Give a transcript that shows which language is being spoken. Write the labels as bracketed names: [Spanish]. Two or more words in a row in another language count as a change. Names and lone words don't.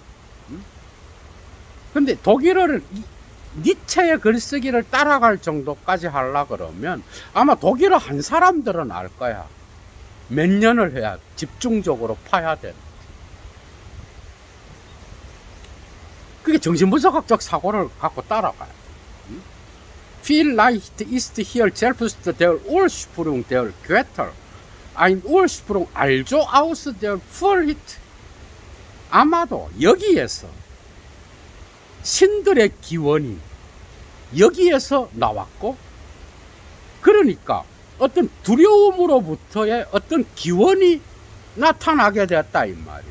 [Korean] 근데 독일어를 니체의 글쓰기를 따라갈 정도까지 하려고 그러면 아마 독일어 한 사람들은 알 거야. 몇 년을 해야 집중적으로 파야 되는. 그게 정신분석학적 사고를 갖고 따라가요. [German] Vielleicht ist hier selbst der Ursprung der Götter ein Ursprung also aus der Furcht. [Korean] 아마도 여기에서 신들의 기원이 여기에서 나왔고, 그러니까 어떤 두려움으로부터의 어떤 기원이 나타나게 됐다 이 말이에요.